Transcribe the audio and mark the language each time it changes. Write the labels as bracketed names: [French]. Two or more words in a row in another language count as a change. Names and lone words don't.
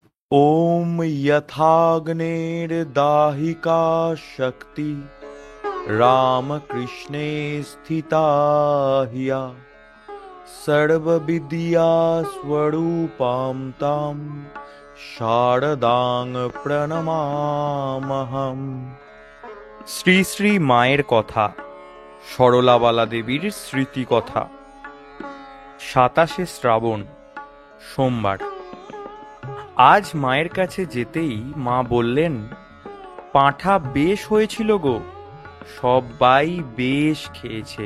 [Sanskrit] ॐ यथाग्नेर्दाहिका शक्ति रामकृष्णे स्थिता हिया सर्वविद्या स्वरूपां तां शारदां প্রণমামহম। [Bangla] শ্রী শ্রী মায়ের কথা, সরলাবালা দেবীর স্মৃতি কথা। 27শে শ্রাবণ, সোমবার। আজ মায়ের কাছে যেতেই মা বললেন, পাঁঠা বেশ হয়েছিল গো, সবাই বেশ খেয়েছে।